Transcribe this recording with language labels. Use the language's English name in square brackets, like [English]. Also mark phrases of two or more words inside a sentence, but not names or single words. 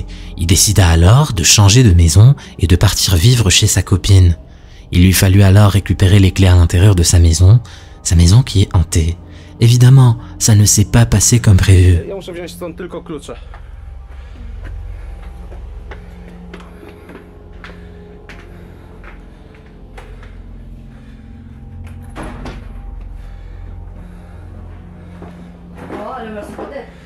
[French] Il décida alors de changer de maison et de partir vivre chez sa copine. Il lui fallut alors récupérer les clés à l'intérieur de sa maison qui est hantée. Évidemment, ça ne s'est pas passé comme prévu. [Polish] Ja muszę wziąć stąd tylko klucze. O, ale masz schody.